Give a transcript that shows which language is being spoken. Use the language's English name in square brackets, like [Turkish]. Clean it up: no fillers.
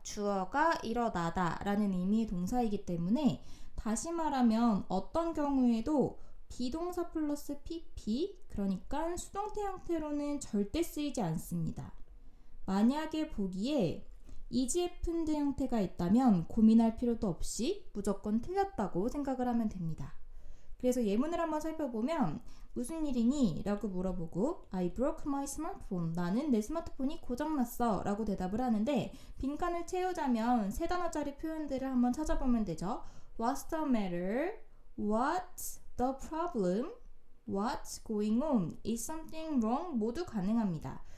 [Korean] 주어가 일어나다 라는 의미의 동사이기 때문에 다시 말하면 어떤 경우에도 비동사 플러스 pp, 그러니까 수동태 형태로는 절대 쓰이지 않습니다. 만약에 보기에 is happened 형태가 있다면 고민할 필요도 없이 무조건 틀렸다고 생각을 하면 됩니다. 그래서 예문을 한번 살펴보면 무슨 일이니? 라고 물어보고 [English] I broke my smartphone. [Korean] 나는 내 스마트폰이 고장났어 라고 대답을 하는데 빈칸을 채우자면 세 단어짜리 표현들을 한번 찾아보면 되죠. [English] What's the matter? What's the problem? What's going on? Is something wrong? [Korean] 모두 가능합니다.